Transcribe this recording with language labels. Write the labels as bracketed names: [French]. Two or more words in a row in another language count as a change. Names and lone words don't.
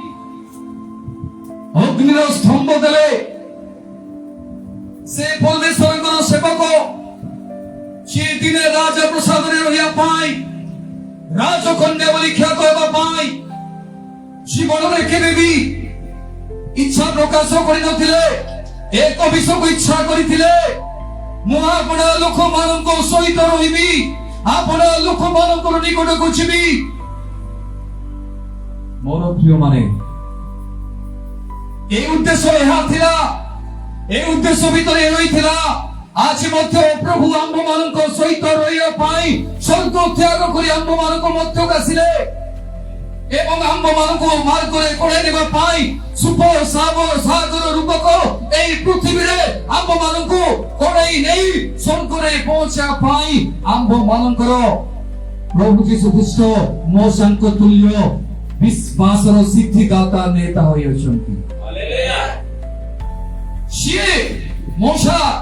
[Odia] ଅଗ୍ନିର ସ୍ତମ୍ଭ ଦେଲେ ସେ ପରମେଶ୍ୱରଙ୍କର ସେବକ ଯିଏ ଦିନେ ରାଜପ୍ରସାଦରେ ରହିବା ପାଇଁ ରାଜକନ୍ୟା ବୋଲି ଖ୍ୟାତ ହେବା ପାଇଁ ଜୀବନରେ କେବେ ବି ଇଚ୍ଛା ପ୍ରକାଶ କରିନଥିଲେ ଏକ ବିଷୟକୁ ଇଚ୍ଛା କରିଥିଲେ ମୁଁ ଆପଣା ଲୋକମାନଙ୍କ ସହିତ ରହିବି ଆପଣା ଲୋକମାନଙ୍କର ନିକଟକୁ ଯିବି ମୋର ପ୍ରିୟ ମାନେ ଏଇ ଉଦ୍ଦେଶ୍ୟ ଏହା ଥିଲା ଏଇ ଉଦ୍ଦେଶ୍ୟ ଭିତରେ ରହିଥିଲା ଆଜି ମଧ୍ୟ ପ୍ରଭୁ ଆମ୍ଭମାନଙ୍କ ସହିତ ରହିବା ପାଇଁ ସ୍ୱର୍ଗ ତ୍ୟାଗ କରି ଆମ୍ଭମାନଙ୍କ ମଧ୍ୟକୁ ଆସିଲେ ଏବଂ ଆମ୍ଭମାନଙ୍କୁ ମାର୍ଗରେ କଢ଼ାଇ ନେବା ପାଇଁ ଶୁଭ ସାଗର ରୂପକ ଏହି ପୃଥିବୀରେ ଆମ୍ଭମାନଙ୍କୁ କଢ଼ାଇ ନେଇ ସ୍ୱର୍ଗରେ ପହଞ୍ଚିବା ପାଇଁ ଆମ୍ଭମାନଙ୍କର ପ୍ରଭୁ ଯୀଶୁ ଖ୍ରୀଷ୍ଟ ମୋଶାଙ୍କ ତୁଲ୍ୟ ବିଶ୍ୱାସର ସିଦ୍ଧିଦାତା ନେତା ହୋଇଅଛନ୍ତି ସିଏ ମୋଶା